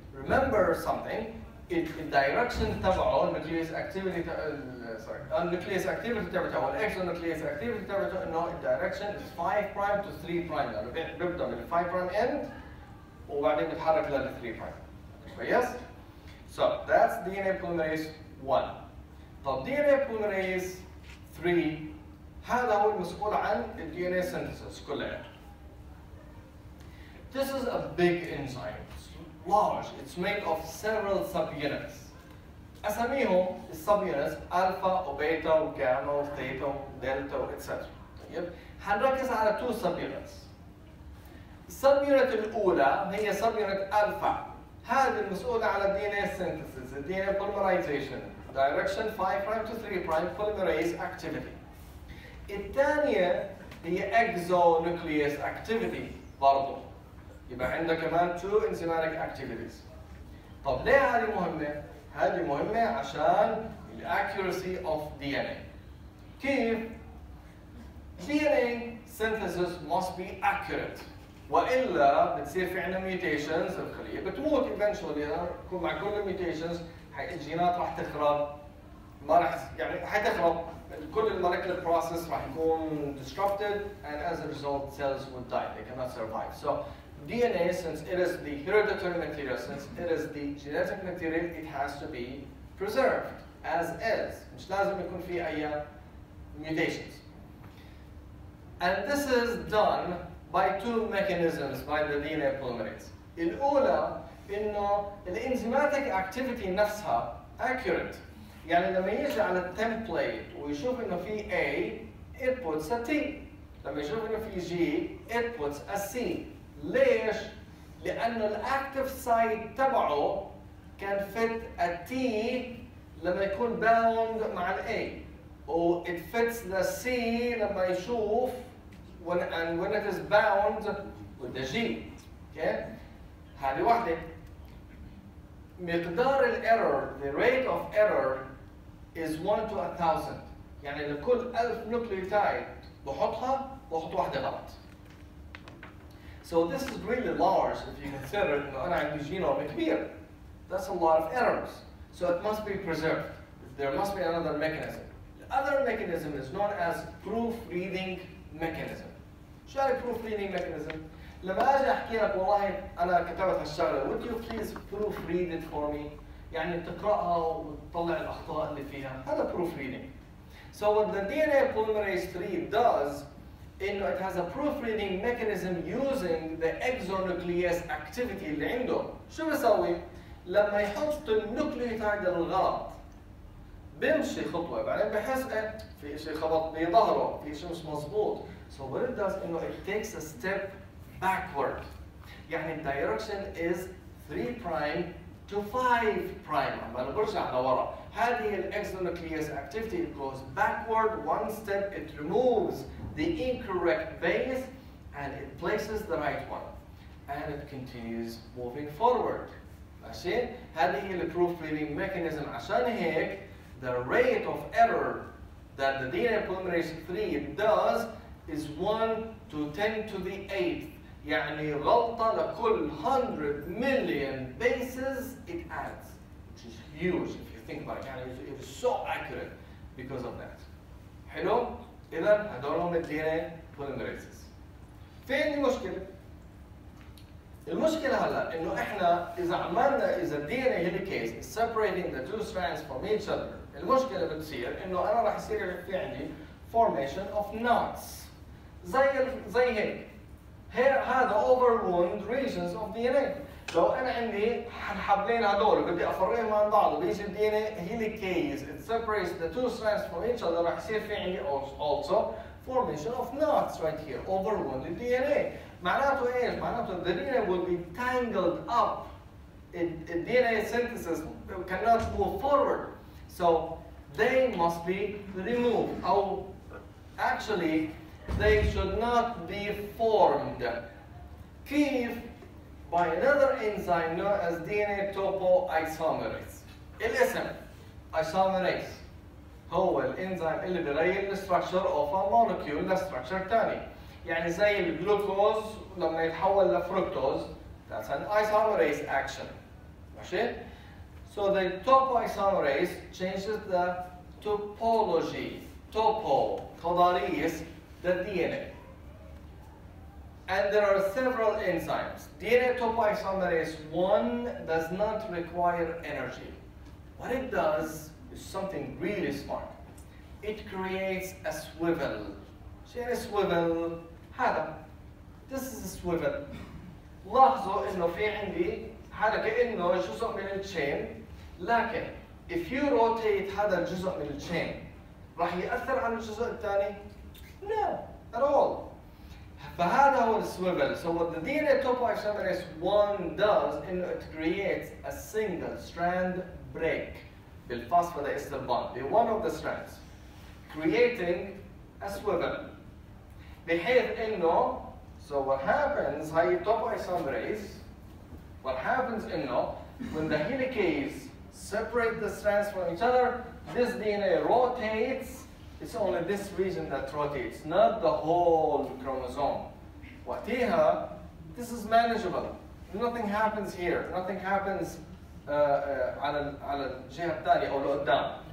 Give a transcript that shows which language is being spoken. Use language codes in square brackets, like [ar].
[en] Remember something, [ar] الدايركشن تبعه [en] nuclease activity النوكليس activity تبعته او الاكسونوكليس activity تبعته انه الدايركشن is 5 prime to 3 prime [ar] يعني بيبدا من 5 prime end وبعدين بيتحرك لل [en] 3 prime. كويس؟ So that's DNA polymerase 1. [ar] طب DNA polymerase 3 هذا هو المسؤول عن ال [en] DNA synthesis [ar] كلها. [en] This is a big enzyme. It's large. It's made of several subunits. [ar] أسميهم السبيونتس ألفا وبيتا وجاما وثيتا ودلتا etc. طيب هنركز على [en] 2 subunits. [ar] السبيونت الأولى هي سبيونت ألفا. هذه المسؤولة على [en] DNA synthesis, DNA polymerization, direction 5' to 3' polymerase activity. [ar] الثانية هي exonuclease activity برضه. يبقى عندنا كمان [en] 2 enzymatic activities. [ar] طب ليه هذه مهمة؟ هذه مهمة عشان ال [en] accuracy of DNA. كيف؟ DNA synthesis must be accurate. [ar] وإلا بتصير في عندنا mutations الخلية بتموت eventually يكون مع كل mutations الجينات راح تخرب ما راح يعني حتخرب كل المولكيولر process راح يكون disrupted [en] and as a result cells will die they cannot survive. So DNA, since it is the hereditary material, since it is the genetic material, it has to be preserved as is. [ar] مش لازم يكون في أي [en] mutations. And this is done by 2 mechanisms by the DNA polymerase. [ar] الأولى إنه الانزيماتيك activity نفسها accurate. يعني لما يجي على التمبليت ويشوف إنه في A, [en] it puts a T. [ar] لما يشوف إنه في G, [en] it puts a C. [ar] ليش؟ لأنه الأكتيف سايت تبعه كان [en] fit a T [ar] لما يكون bound مع ال A. [en] و it fits the C [ar] لما يشوف [en] when it is bound with the G. Okay? هذه واحدة. [ar] مقدار الإيرور, [en] the rate of error is 1 to 1000. [ar] يعني لكل 1000 نوكليوتايد بحط واحدة غلط. [en] So this is really large if you consider [ar] إنه أنا عندي جينوم كبير. [en] That's a lot of errors. So it must be preserved. There must be another mechanism. The other mechanism is known as proofreading mechanism. [ar] شو هي proofreading mechanism؟ لما أجي أحكي لك والله أنا كتبت هالشغلة [en] would you please proofread it for me؟ [ar] يعني تقرأها وتطلع الأخطاء اللي فيها. هذا proofreading. [en] So what the DNA polymerase 3 does إنه it has a proofreading mechanism using the exonuclease activity [ar] اللي عنده. شو بيسوي؟ لما يحط النوكليوتايد الغلط بيمشي خطوة بعدين بحس في شيء خبط بظهره، في شيء مش مظبوط. [en] So what it does [ar] إنه [en] it takes a step backward. [ar] يعني direction is 3' to 5'. عمال برجع لورا. [en] هذه الexonuclease activity it goes backward 1 step, it removes the incorrect base and it places the right one. And it continues moving forward. [ar] ماشي؟ هذه هي proofreading mechanism. عشان هيك [en] the rate of error that the DNA polymerase 3 does is 1 to 10 to the 8th. [ar] يعني غلطة لكل [en] 100 million bases it adds, which is huge if you think about it. [ar] يعني [en] it is so accurate because of that. [ar] حلو؟ إذا هدول هم ال DNA polymerases. في عندي مشكلة. المشكلة هلا إنه إحنا إذا ال [en] DNA helicase is separating the 2 strands from each other. [ar] المشكلة بتصير إنه أنا راح يصير في عندي [en] formation of knots. [ar] زي هيك. هذا overwound regions of DNA. لو أنا عندي الحبلين هذول بدي أفرقهم عن بعض بيجي ال DNA helicase [en] it separates the 2 strands from each other [ar] راح يصير في عندي [en] also formation of knots right here overwounded DNA. [ar] معناته إيش؟ معناته [en] the DNA will be tangled up. The DNA synthesis cannot move forward. So they must be removed. Or actually they should not be formed. [ar] كيف؟ [en] By another enzyme known as DNA topoisomerase. [ar] الاسم isomerase هو الانزيم اللي بيغير الستراكشر اوف ا مولكيول لستراكشر ثاني. يعني زي الجلوكوز لما يتحول لفركتوز [en] that's an isomerase action. [ar] ماشي؟ [en] So the topoisomerase changes the topology. Topo [ar] تضاريس [en] the DNA. And there are several enzymes. DNA topoisomerase 1 does not require energy. What it does is something really smart. It creates a swivel. [ar] شو يعني swivel؟ هذا. [en] This is a swivel. [ar] لاحظوا إنه في عندي هذا كأنه جزء من التشين، لكن if you rotate هذا الجزء من التشين راح يأثر على الجزء الثاني؟ [en] No, at all. [ar] فهذا هو السويفل. [en] So what the DNA topoisomerase 1 does إنه it creates a single strand break بالphosphodiester bond in one of the strands, creating a swivel. [ar] بحيث إنه [en] so what happens هاي topoisomerase what happens إنه when the helicase separate the strands from each other, this DNA rotates. It's only this region that rotates, not the whole chromosome. [ar] وقتها, [en] this is manageable. Nothing happens here. Nothing happens [ar] على الجهة الثانية أو لقدام.